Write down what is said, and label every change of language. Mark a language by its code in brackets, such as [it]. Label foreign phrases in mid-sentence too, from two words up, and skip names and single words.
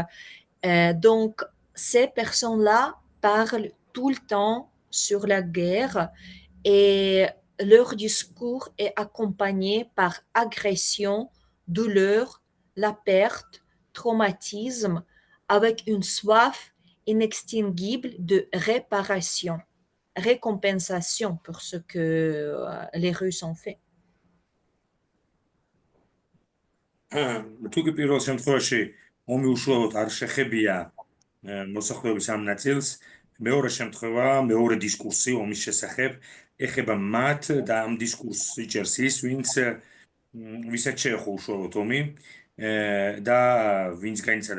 [fr] Donc, ces personnes-là parlent tout le temps sur la guerre et leur discours est accompagné par agression, douleur, la perte, traumatisme, avec une soif inextinguible de réparation, récompensation pour ce que les Russes ont fait. [ka] თუ კი პირველ შემთხვევაში ომი უშუალოდ არ შეხებია მოსახლეობის ამ ნაწილს, მეორე შემთხვევა, მეორე დისკურსი ომის შესახებ ეხება მათ და ამ დისკურსს იჭერს ის, ვისაც შეეხო უშუალოდ ომი და ვინც გაიცადა